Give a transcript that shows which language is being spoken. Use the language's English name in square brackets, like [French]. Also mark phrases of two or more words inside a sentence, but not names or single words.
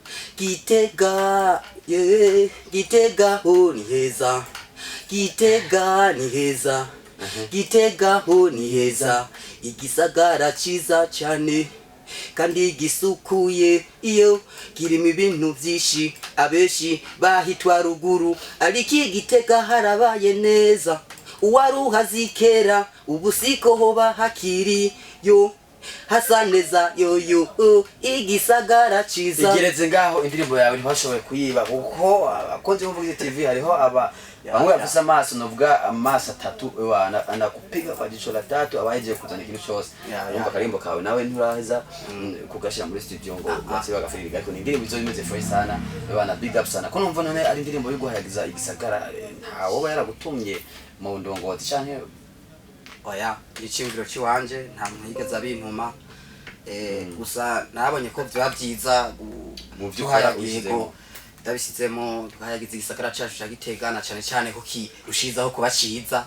[Rundi] Gitega Gitega ho ni heza Gitega ni heza Gitega ho ni heza Igisagara ciza cyane kandi gisukuye iyo kirimo ibintu byinshi abeshi bahitwa ruguru ariko Gitega harabaye neza uwaruhazikera ubusiko hoba hakiri yo hasa neza yo Igisagara ciza. Igereze ngaho indirimbo yawe ntibashoboye kuyiba kuko abakunzi b'Umuvugizi TV hariho bamwe bafise amaso novuga amaso 3 [Swahili] anakupiga kwa jicho la 3 [Rundi] abahejeje kuzana ikintu cyose. Urumva karimbo kawe nawe nturaheza kugashira muri studio ngo batse bagafirira ariko indirimbo izo bimeze fresh [Swahili] sana bana [English] big up [Rundi] sana ko numva none ari indirimbo yo guhayagiza Igisagara ntawo yaragutumye mu ndongozi canke oya icimviro ciwanje nta muntu yigeze abintuma gusa nabonye ko bya byiza mu byo hayagiyego ndabisizemo tukayagiza Igisagara cyacu cya Gitega na cyane cyane ko kirushizaho kuba ciza.